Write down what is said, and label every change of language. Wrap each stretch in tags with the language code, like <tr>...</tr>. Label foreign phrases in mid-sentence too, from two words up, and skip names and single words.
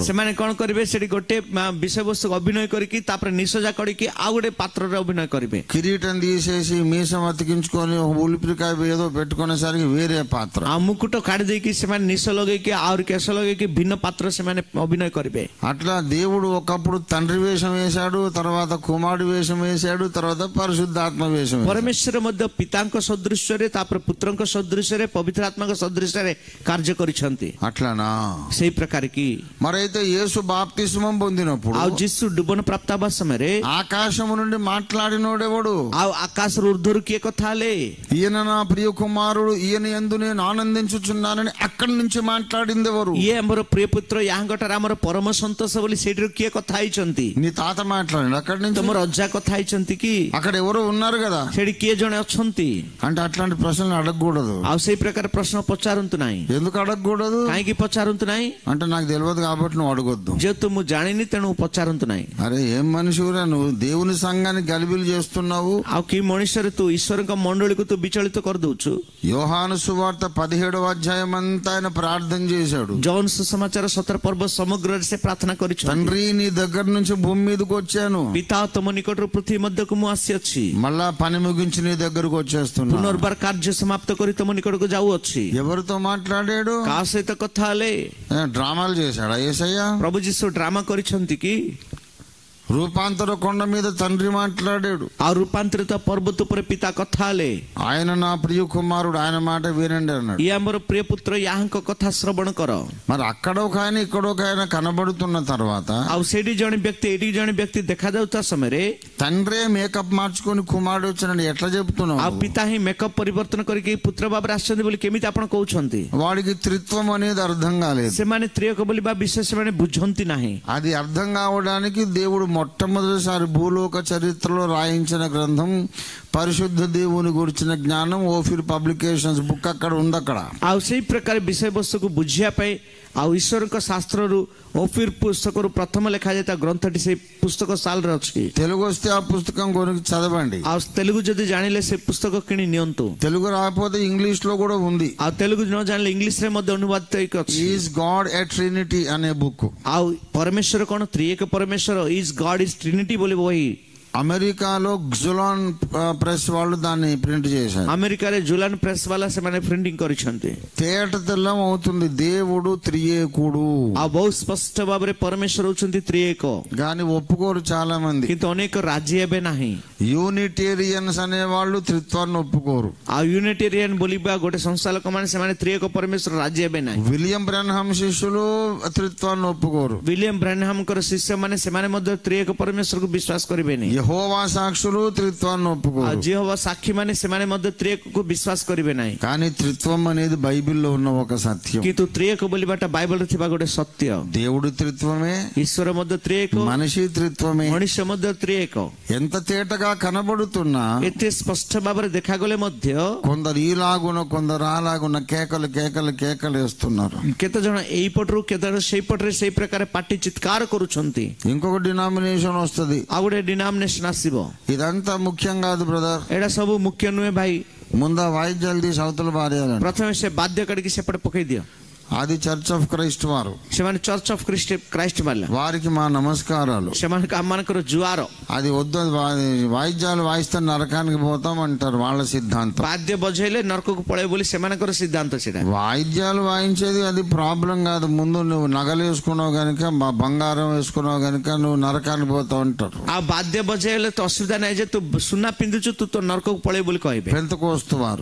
<or>ସେମାନେ କଣ କରିବେ, ସେଠି ଗୋଟେ ବିଷୟବସ୍ତୁକୁ ଅଭିନୟ କରିକି ତାପରେ ନିଶଜା କରିକି ଆଉ ଗୋଟେ ପାତ୍ରରେ ଅଭିନୟ କରିବେ.</or> <te>కిరీటం తీసేసి మీసం అతికించుకొని ఉలిపిరికాయ ఏదో పెట్టుకునేసరికి వేరే పాత్ర.</te> <or>ଆଉ ମୁକୁଟ କାଢି ଦେଇକି ସେମାନେ ନିଶ ଲଗେଇକି ଆହୁରି କେଶ ଲଗେଇକି ଭିନ୍ନ ପାତ୍ର ସେମାନେ ଅଭିନୟ କରିବେ.</or> <te>అట్లా దేవుడు ఒకప్పుడు తండ్రి వేషం వేశాడు, తర్వాత కుమారుడు వేషం వేశాడు, తర్వాత పరిశుద్ధాత్మ వేషం.</te> <or>ପରମେଶ୍ୱର ମଧ୍ୟ ପିତାଙ୍କ ସଦୃଶ୍ୟରେ ତାପରେ ପୁତ୍ରଙ୍କ ସଦୃଶ୍ୟରେ ପବିତ୍ରାତ୍ମାଙ୍କ ସଦୃଶ୍ୟରେ କାର୍ଯ୍ୟ କରିଛନ୍ତି.</or> <te>అట్లానా?</te> <or>ସେଇ ପ୍ରକାର କି</or> <te>మరైతే యేసు బాప్తిస్మం పొందినప్పుడు</te> <or>ଆଉ ଯୀଶୁ ଡୁବନ ପ୍ରାପ୍ତ ହେବା ସମୟରେ</or> <te>ఆకాశము నుండి మాట్లాడినోడెవడు?</te> <or>ଆଉ ଆକାଶର ଉର୍ଦ୍ଧ୍ୱରୁ କିଏ କଥା ହେଲେ?</or> <te>ఈయన నా ప్రియ కుమారుడు, ఈయన యందు నేను ఆనందించుచున్నానని అక్కడి నుంచి మాట్లాడింది ఎవరు?</te> <or>ଇଏ ଆମର ପ୍ରିୟ ପୁତ୍ର, ୟାଙ୍କଠାରେ ଆମର ପରମ ସନ୍ତୋଷ ବୋଲି ସେଇଠାରୁ କିଏ କଥା ହେଇଛନ୍ତି?</or> <te>నీ తాత మాట్లాడి అక్కడి నుంచి.</te> <or>ତମର ଅଜା କଥା ହେଇଛନ୍ତି କି?</or> <te>అక్కడ ఎవరో ఉన్నారు కదా.</te> <or>ସେଠି କିଏ ଜଣେ ଅଛନ୍ତି?</or> <te>అంటే అట్లాంటి ప్రశ్నలు అడగకూడదు.</te> <or>ଆଉ ସେଇ ପ୍ରକାର ପ୍ରଶ୍ନ ପଚାରନ୍ତୁ ନାହିଁ.</or> <te>ఎందుకు అడగకూడదు?</te> <or>କାହିଁକି ପଚାରନ୍ତୁ ନାହିଁ?</or> <te>అంటే నాకు తెలియదు కాబట్టి నువ్వు అడగొద్దు.</te> <or>ଯେହେତୁ ମୁଁ ଜାଣିନି ତେଣୁ ପଚାରନ୍ତୁ ନାହିଁ.</or> <te>అరే ఏం మనిషిరా నువ్వు, దేవుని సంఘాన్ని గలిబిలి చేస్తున్నావు.</te> <or>ଆଉ କି ମଣିଷରେ ତୁ ଈଶ୍ୱରଙ୍କ ମଣ୍ଡଳୀକୁ ତୁ ବିଚଳିତ କରିଦଉଛୁ.</or> <te>యోహాను సువార్త 17వ అధ్యాయం అంతా ఆయన ప్రార్థన చేశాడు.</te> <or>ଜନ ସୁସମାଚାର 17 ପର୍ବ ସମଗ୍ରରେ ସେ ପ୍ରାର୍ଥନା କରିଛନ୍ତି.</or> <te>తండ్రి నీ దగ్గర నుంచి భూమి మీదకి వచ్చాను,</te> <or>ପିତା ତମ ନିକଟରୁ ପୃଥିବୀ ମଧ୍ୟକୁ ମୁଁ ଆସିଅଛି,</or> <te>మళ్ళా పని ముగించి నీ దగ్గరకు వచ్చేస్తున్నా.</te> <or>ପୁନର୍ବାର କାର୍ଯ୍ୟ ସମାପ୍ତ କରି ତମ ନିକଟକୁ ଯାଉଅଛି.</or> <te>ఎవరితో మాట్లాడాడు?</te> <or>କାହା ସହିତ କଥା ହେଲେ?</or> <te>డ్రామాలు చేశాడా యేసయ్య?</te> <or>ପ୍ରଭୁ ଯୀଶୁ ଡ୍ରାମା କରିଛନ୍ତି କି?</or> <te>రూపాంతర కొండ మీద తండ్రి మాట్లాడాడు.</te> <or>ଆଉ ରୂପାନ୍ତରିତ ପର୍ବତ ଉପରେ ପିତା କଥା ହେଲେ.</or> <te>ఆయన నా ప్రియ కుమారుడు, ఆయన మాట వినండి అన్నాడు.</te> <or>ଇଏ ଆମର ପ୍ରିୟ ପୁତ୍ର, ୟାଙ୍କ କଥା ଶ୍ରବଣ କର.</or> <te>మరి అక్కడ ఒక ఆయన ఇక్కడ ఒక ఆయన కనబడుతున్న తర్వాత</te> <or>ଆଉ ସେଇଠି ଜଣେ ବ୍ୟକ୍ତି ଏଇଠି ଜଣେ ବ୍ୟକ୍ତି ଦେଖାଯାଉଥିବା ସମୟରେ</or> <te>తండ్రే మేకప్ మార్చుకొని కుమారుడు వచ్చినాడు ఎట్లా చెప్తున్నావు?</te> <or>ଆଉ ପିତା ହିଁ ମେକଅପ୍ ପରିବର୍ତ୍ତନ କରିକି పుତ୍ର ଭାବରେ ଆସିଛନ୍ତି ବୋଲି କେମିତି ଆପଣ କହୁଛନ୍ତି?</or> <te>వాడికి త్రిత్వం అనేది అర్థం కాలేదు.</te> <or>ସେମାନେ ତ୍ରିଏକ ବୋଲି ବା ବିଶେଷ ସେମାନେ ବୁଝନ୍ତି ନାହିଁ.</or> <te>అది అర్థం కావడానికి దేవుడు మొట్టమొదటిసారి భూలోక చరిత్రలో రాయించిన గ్రంథం పరిశుద్ధ దేవుని గురించిన జ్ఞానం ఓఫిర్ పబ్లికేషన్స్ బుక్ అక్కడ ఉంది. అక్కడ</te> <or>ଆଉ ସେଇ ପ୍ରକାର ବିଷୟବସ୍ତୁକୁ ବୁଝିବା ପାଇଁ ଆଉ ଈଶ୍ୱରଙ୍କ ଶାସ୍ତ୍ରରୁ ଓଫିର ପୁସ୍ତକରୁ ପ୍ରଥମ ଲେଖାଯାଇଥିବା ଗ୍ରନ୍ଥଟି ସେଇ ପୁସ୍ତକ ସାଲରେ ଅଛି.</or> <te>తెలుగు వస్తే ఆ పుస్తకం కొనుక్కి చదవండి.</te> <or>ଆଉ ତେଲୁଗୁ ଯଦି ଜାଣିଲେ ସେ ପୁସ୍ତକ କିଣି ନିଅନ୍ତୁ.</or> <te>తెలుగు రాకపోతే ఇంగ్లీష్ లో కూడా ఉంది.</te> <or>ଆଉ ତେଲୁଗୁ ନ ଜାଣିଲେ ଇଂଲିଶରେ ମଧ୍ୟ ଅନୁବାଦିତ ହେଇକି ଅଛି.</or> <te>ఈజ్ గాడ్ ఎ ట్రినిటీ అనే బుక్.</te> <or>ଆଉ ପରମେଶ୍ୱର କଣ ତ୍ରିଏକ ପରମେଶ୍ୱର, ఈజ్ గాడ్ ఈజ్ ట్రినిటీ ବୋଲି ବହି</or> <te>అమెరికాలో జులాన్ ప్రెస్ వాళ్ళు దాన్ని ప్రింట్ చేశారు.</te> <or>ଆମେରିକାରେ ଜୁଲାନ ପ୍ରେସ ବାଲା ସେମାନେ ପ୍ରିଣ୍ଟିଂ କରିଛନ୍ତି.</or> <te>తేట తెల్లం అవుతుంది దేవుడు త్రియేకుడు.</te> <or>ଆଉ ବହୁତ ସ୍ପଷ୍ଟ ଭାବରେ ପରମେଶ୍ୱର ହଉଛନ୍ତି ତ୍ରିଏକ.</or> <te>కానీ ఒప్పుకోరు చాలా మంది.</te> <or>କିନ୍ତୁ ଅନେକ ରାଜି ହେବେ ନାହିଁ.</or> <te>యూనిటేరియన్స్ అనే వాళ్ళు త్రిత్వాన్ని ఒప్పుకోరు.</te> <or>ଆଉ ୟୁନିଟେରିଆନ ବୋଲିବା ଗୋଟେ ସଂସ୍ଥା ଲୋକମାନେ ସେମାନେ ତ୍ରିଏକ ପରମେଶ୍ୱର ରାଜି ହେବେ ନାହିଁ.</or> <te>విలియం బ్రెన్హామ్ శిష్యులు త్రిత్వాన్ని ఒప్పుకోరు.</te> <or>విలియం బ్రెన్హామ్ଙ୍କର ଶିଷ୍ୟମାନେ ସେମାନେ ମଧ୍ୟ ତ୍ରିଏକ ପରମେଶ୍ୱରକୁ ବିଶ୍ୱାସ କରିବେନି.</or> <te>యెహోవా సాక్షులు త్రిత్వాన్ని</te> <or>ଆଉ</or> <te>ఒప్పుకోరు.</te> <or>ଯెହୋవా ସାକ୍ଷୀମାନେ ସେମାନେ ମଧ୍ୟ ତ୍ରିଏକକୁ ବିଶ୍ୱାସ କରିବେ ନାହିଁ.</or> <te>కానీ త్రిత్వం అనేది బైబిల్లో ఉన్న ఒక సత్యం.</te> <or>କିନ୍ତୁ ତ୍ରିଏକ ବୋଲିବାଟା ବାଇବଲରେ ଥିବା ଗୋଟେ ସତ୍ୟ.</or> <te>దేవుడి త్రిత్వమే,</te> <or>ଈଶ୍ୱର ମଧ୍ୟ ତ୍ରିଏକ,</or> <te>మనిషి త్రిత్వమే.</te> <or>ମଣିଷ ମଧ୍ୟ ତ୍ରିଏକ.</or> <te>ఎంత తేటగా కనబడుతున్నా</te> <or>ଏତେ ସ୍ପଷ୍ଟ ଭାବରେ ଦେଖାଗଲେ ମଧ୍ୟ</or> <te>కొందరు ఈలాగున కొందరు అలాగున కేకలు కేకలు కేకలు వేస్తున్నారు.</te> <or>କେତେ ଜଣ ଏଇପଟରୁ କେତେ ଜଣ ସେଇପଟରେ ସେଇ ପ୍ରକାର ପାଟି ଚିତ୍କାର କରୁଛନ୍ତି.</or> <te>ఇంకొక డినామినేషన్ వస్తుంది.</te> <or>ଆଉ ଗୋଟେ ଡିନାମିନେସନ ଆସିବ.</or> <te>ఇదంతా ముఖ్యం కాదు బ్రదర్.</te> <or>ଏଇଟା ସବୁ ମୁଖ୍ୟ ନୁହେଁ ଭାଇ.</or> <te>ముందు ఆ వాయిద్యాలు తీసి అవతల పారేయాలంట.</te> <or>ପ୍ରଥମେ ସେ ବାଦ୍ୟ କାଢିକି ସେପଟେ ପକେଇ ଦିଅ.</or> <te>అది చర్చ్ ఆఫ్ క్రైస్ట్ వారు,</te> <or>ସେମାନେ ଚର୍ଚ୍ଚ ଅଫ୍ କ୍ରାଇଷ୍ଟ ମାରିଲେ,</or> <te>వారికి మా నమస్కారాలు.</te> <or>ସେମାନଙ୍କୁ ଆମମାନଙ୍କର ଜୁଆର.</or> <te>అది వద్దు, వాయిద్యాలు వాయిస్తే నరకానికి పోతాం అంటారు వాళ్ళ సిద్ధాంతం.</te> <or>ବାଦ୍ୟ ବଜେଇଲେ ନରକକୁ ପଳେଇବ ବୋଲି ସେମାନଙ୍କର సిద్ధాంత ସେଇଟା.</or> <te>వాయిద్యాలు వాయించేది అది ప్రాబ్లం కాదు, ముందు నువ్వు నగలు వేసుకున్నావు కనుక, బంగారం వేసుకున్నావు కనుక నువ్వు నరకానికి పోతావు అంటారు.</te> <or>ଆଉ ବାଦ୍ୟ ବଜେଇଲେ ତ ଅସୁବିଧା ନାହିଁ ଯେ ତୁ ସୁନା ପିନ୍ଧୁଛୁ ତୁ ତ ନରକକୁ ପଳେଇବ ବୋଲି କହିବେ</or> <te>పెంతెకోస్తు వారు.</te>